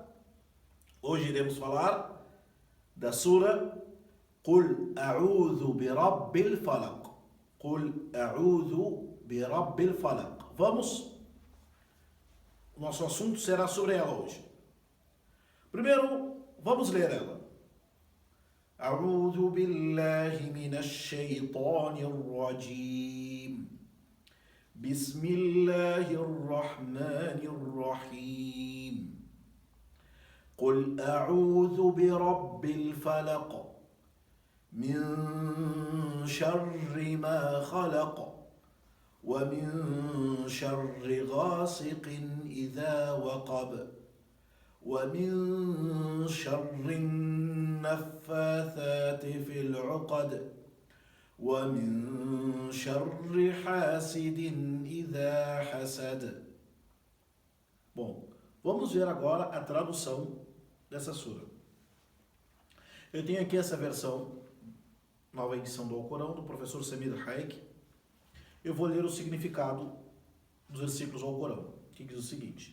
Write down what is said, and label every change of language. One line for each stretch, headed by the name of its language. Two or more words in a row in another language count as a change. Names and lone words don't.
Portuguese: Hoje iremos falar da sura Qul A'udhu bi Rabbil Falaq. Qul A'udhu bi Rabbil Falaq. Vamos. O nosso assunto será sobre ela hoje. Primeiro, vamos ler ela.
Arabic: أعوذ بالله من الشيطان الرجيم. بسم الله الرحمن الرحيم. قل أعوذ برب الفلق من شر ما خلق ومن شر غاسق إذا وقب ومن شر النفاثات في العقد ومن شر حاسد إذا حسد.
Portuguese: Bom, vamos ver agora a tradução dessa sura. Eu tenho aqui essa versão, nova edição do Alcorão, do professor Samir Haik. Eu vou ler o significado dos versículos do Alcorão, que diz o seguinte.